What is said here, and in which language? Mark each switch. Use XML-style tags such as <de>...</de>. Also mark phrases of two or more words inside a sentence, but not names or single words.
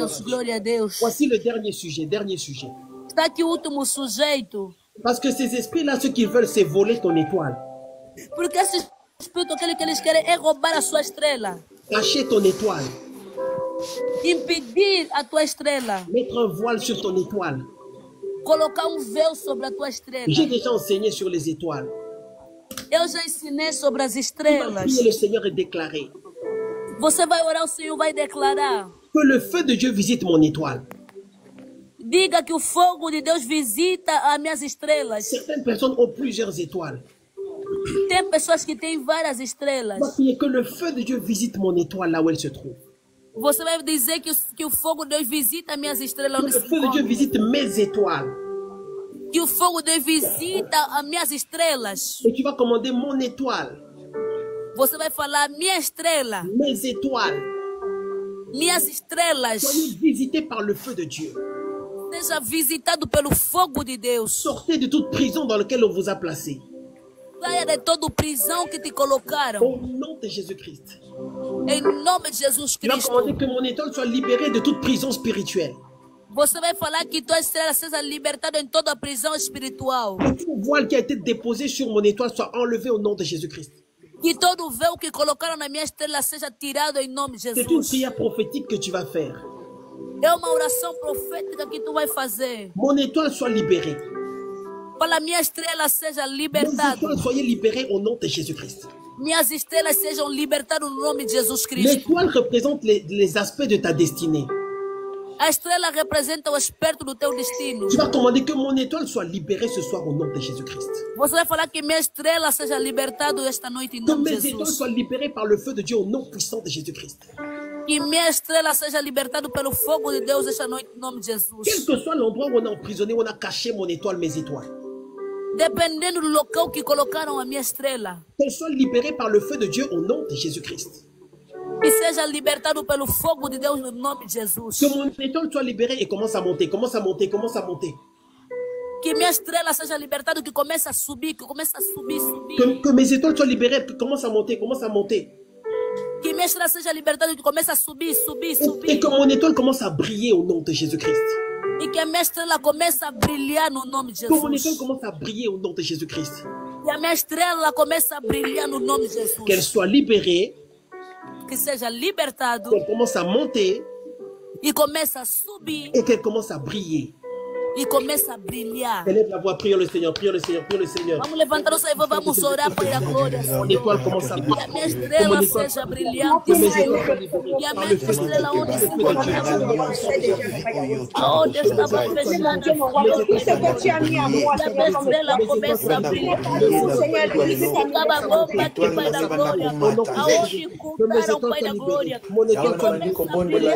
<pt>Glória a Deus.</pt> <fr>Voici le dernier sujet, dernier sujet.</fr> <pt>Está aqui o último sujeito.</pt> <fr>Parce que ces esprits-là, ce qu'ils veulent, c'est voler ton étoile.</fr> <pt>Porque esse espírito, aquele que eles querem é roubar a sua estrela.</pt> <fr>Cacher ton étoile.</fr> <pt>Impedir a tua estrela.</pt> <fr>Mettre un voile sur ton étoile.</fr> <pt>Colocar véu sobre a tua estrela.</pt> <fr>J'ai déjà enseigné sur les étoiles.</fr> <pt>Eu já ensinei sobre as</pt> <fr>Tu vas</fr> <pt>estrelas.</pt> <fr>prier le Seigneur et déclarer</fr> <pt>Você vai orar, o Senhor vai declarar.</pt> <fr>que le feu de Dieu visite mon étoile.</fr> <pt>Diga que o fogo de Deus visita as minhas estrelas.</pt> <fr>Certaines personnes ont plusieurs étoiles.</fr> <pt>Tem pessoas que têm várias</pt> <fr>Tu vas</fr> <pt>estrelas.</pt> <fr>prier que le feu de Dieu visite mon étoile là où elle se trouve.</fr> <pt>Você vai dizer que o fogo de Deus visita as minhas estrelas.</pt> <fr>Que</fr> <pt>Onde</pt> <fr>le</fr> <pt>se</pt> <fr>feu de Dieu</fr> <pt>encontram.</pt> <fr>visite mes étoiles.</fr> <pt>Que o fogo de Deus visita as minhas estrelas.</pt> <fr>Et tu vas commander mon étoile,</fr> <pt>Você vai falar, minha estrela,</pt> <fr>mes étoiles.</fr> <pt>minhas estrelas,</pt> <fr>Soyez visités par le feu de Dieu.</fr> <pt>seja visitado pelo fogo de Deus.</pt> <fr>Sortez de toute prison dans laquelle on vous a placé.</fr> <pt>Saia de toda prisão que te colocaram.</pt> <fr>Au nom de Jésus-Christ.</fr> <pt>Em nome de Jesus</pt> <fr>Tu vas</fr> <pt>Cristo.</pt> <fr>commander que mon étoile soit libérée de toute prison spirituelle.</fr> <pt>Você vai falar que tua estrela seja libertada em toda a prisão espiritual.</pt> <fr>Que tout voile qui a été déposé sur mon étoile soit enlevé au nom de Jésus-Christ.</fr> <pt>Que todo véu que colocaram na minha estrela seja tirado em nome de</pt> <fr>C'est une</fr> <pt>Jesus.</pt> <fr>prière prophétique que tu vas faire.</fr> <pt>É uma oração profética que tu vai fazer.</pt> <fr>Mon étoile soit libérée.</fr> <pt>Para a minha estrela seja</pt> <fr>Mes</fr> <pt>libertada.</pt> <fr>étoiles soyez libérées au nom de Jésus-Christ.</fr> <pt>Minhas estrelas sejam libertadas no nome de Jesus Cristo.</pt> <fr>L'étoile représente les aspects de ta destinée.</fr> <pt>A estrela representa o aspecto do teu destino.</pt> <fr>Tu vas commander que mon étoile soit libérée ce soir au nom de Jésus-Christ.</fr> <pt>Você vai falar que minha estrela seja libertada esta noite em</pt> <fr>Que</fr> <pt>nome de</pt> <fr>mes étoiles</fr> <pt>Jesus.</pt> <fr>soient libérées par le feu de Dieu au nom puissant de Jésus-Christ.</fr> <pt>Que minha estrela seja libertada pelo fogo de Deus esta noite em nome de</pt> <fr>Quel</fr> <pt>Jesus.</pt> <fr>que soit l'endroit où on a emprisonné, où on a caché mon étoile, mes étoiles.</fr> <pt>Dependendo do local que colocaram a minha estrela.</pt> <fr>Qu'elle soit libérée par le feu de Dieu au nom de Jésus-Christ.</fr> <pt>Que seja libertado pelo fogo de Deus no nome de Jesus.</pt> <fr>Que mon étoile soit libérée et commence à monter, commence à monter, commence à monter.</fr> <pt>Que minha estrela seja libertada, que comece a subir, que comece a subir, subir.</pt> <fr>Que mes étoiles soient libérées, que commence à monter, commence à monter.</fr> <pt>Que minha estrela seja libertada, que comece a subir, subir, subir.</pt> <fr>Et que mon étoile commence à briller au nom de Jésus-Christ.</fr> <pt>E que a minha estrela comece a brilhar no nome de</pt> <fr>Que mon étoile</fr> <pt>Jesus.</pt> <fr>commence à briller au nom de Jésus-Christ.</fr> <pt>Que a minha estrela comece a brilhar no nome de Jesus.</pt> <fr>Qu'elle soit libérée,</fr> <pt>Que seja libertado</pt> <fr>qu'elle commence à monter</fr> <pt>e comece a subir</pt> <fr>et qu'elle commence à briller.</fr> <pt>e comece a brilhar.</pt> <fr>Élève la voix, prions le Seigneur, prions le Seigneur, prions le Seigneur.</fr> <pt>Vamos levantar o Senhor, vamos orar para a glória.</pt> <fr>Mon étoile commence à</fr> <pt>Que</pt> <fr>briller.</fr> <pt>a minha estrela seja brilhante, Senhor. Que a minha estrela onde se encontrava, aonde estava fechada, que a minha estrela comece a brilhar. Acaba a bomba que Pai da glória, aonde ocultaram o Pai da glória, comece a brilhar.</pt>